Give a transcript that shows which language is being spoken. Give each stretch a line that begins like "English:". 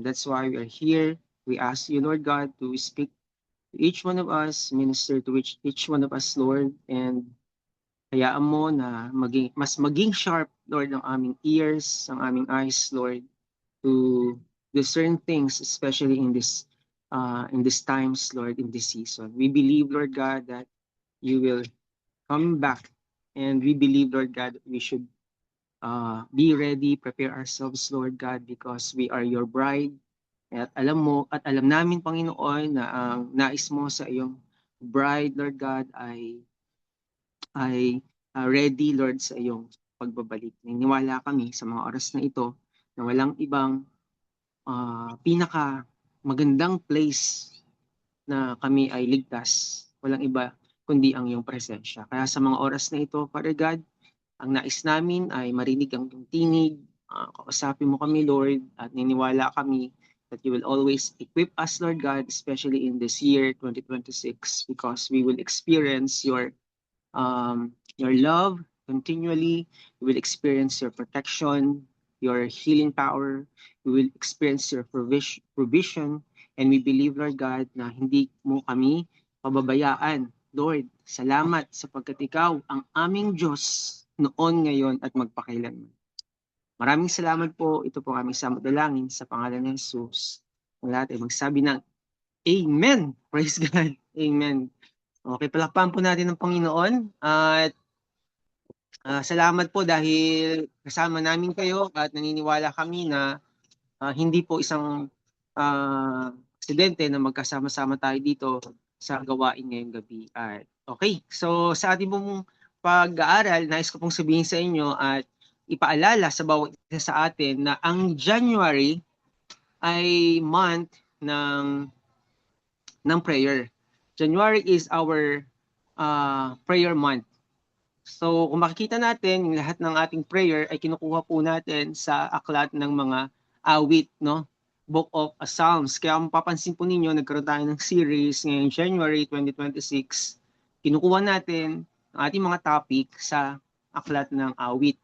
English: That's why we are here. We ask you, Lord God, to speak to each one of us, minister to each one of us, Lord, and
Filipino: hayaan mo na maging
English: sharp, Lord,
Filipino: ang aming
English: ears, ang aming eyes, Lord, to discern things, especially in these times, Lord, in this season. We believe, Lord God, that you will come back, and we believe, Lord God, that we should be ready, prepare ourselves, Lord God, because we are your bride.
Filipino: At alam mo, at alam namin, Panginoon, na ang nais mo sa iyong bride, Lord God, ay ready, Lord, sa iyong pagbabalik. Niniwala kami sa mga oras na ito na walang ibang pinaka magandang place na kami ay ligtas. Walang iba kundi ang iyong presensya. Kaya sa mga oras na ito, Father God, ang nais namin ay marinig ang iyong tinig, kausapin mo kami, Lord, at niniwala kami
English: that you will always equip us, Lord God, especially in this year, 2026, because we will experience your love continually. We will experience your protection, your healing power. We will experience your provision. And we believe, Lord God,
Filipino: na hindi mo kami pababayaan. Lord, salamat sapagkat ikaw ang aming Diyos noon, ngayon, at magpakailanman. Maraming salamat po. Ito po aming samadalangin sa pangalan ng Jesus. Ang lahat ay magsabi ng Amen.
English: Praise God.
Filipino: Amen. Okay, palakpakan po natin ng Panginoon. At salamat po dahil kasama namin kayo at naniniwala kami na hindi po isang aksidente na magkasama-sama tayo dito sa gawain ngayong gabi. At okay, so sa ating pong pag-aaral, nais ko pong sabihin sa inyo at ipaalala sa bawat isa sa atin na ang January ay month ng prayer.
English: January is our prayer month.
Filipino: So kung makikita natin, yung lahat ng ating prayer ay kinukuha po natin sa aklat ng mga awit, no?
English: Book of Psalms.
Filipino: Kaya kung mapapansin po ninyo, nagkaroon tayo ng series ngayong January 2026. Kinukuha natin ang ating mga topic sa aklat ng awit.